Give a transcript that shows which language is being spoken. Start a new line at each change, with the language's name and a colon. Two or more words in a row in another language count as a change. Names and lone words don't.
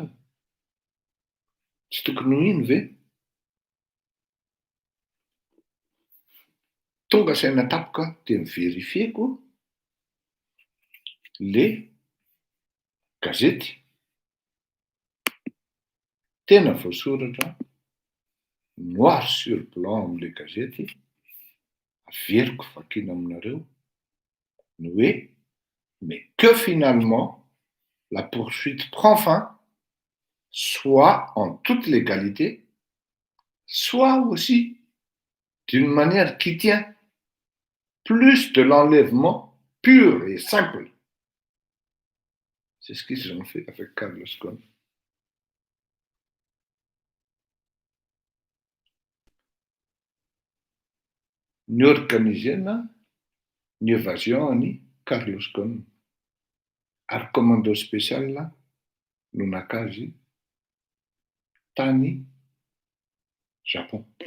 Malagasy: Tsy tokony ho iny ve? Tonga saina tapoka dia miverifieko le gazety tena voasoratra noir
French: sur blanc
Malagasy: amin'ilay gazety, averiko vakiana aminareo ny hoe
French: mais que finalement la poursuite prend fin, soit en toute légalité, soit aussi d'une manière qui tient plus de l'enlèvement pur et simple. C'est ce qu'ils ont fait avec Carlos Ghosn.
Malagasy: Ny organisena ny évasion any Carlos Ghosn ary
French: commando spécial
Malagasy: no naka azy tany Japon.